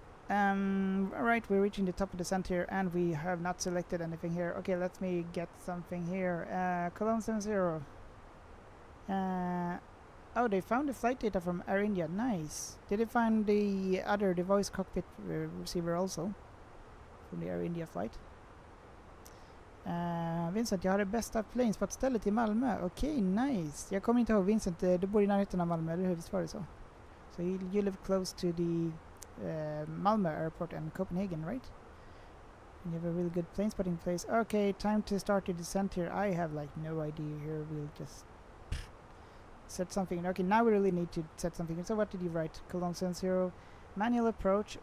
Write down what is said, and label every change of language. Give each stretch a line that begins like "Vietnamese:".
English: Alright, we're reaching the top of the descent here, and we have not selected anything here. Okay, let me get something here. Cologne 70. Oh, they found the flight data from Air India. Nice. Did they find the voice cockpit receiver also? From the Air India flight?
Swedish: Vincent, jag har det bästa planespot stället i Malmö. Okej, nice. Jag kommer inte ihåg, Vincent, du bor i närheten av Malmö, eller hur? Visst var det så?
English: So you live close to the Malmö airport and Copenhagen, right? And you have a really good plane spotting place. Okay, time to start the descent here. I have like no idea here. We'll just set something. Okay, now we really need to set something. So what did you write? Cologne 0, manual approach.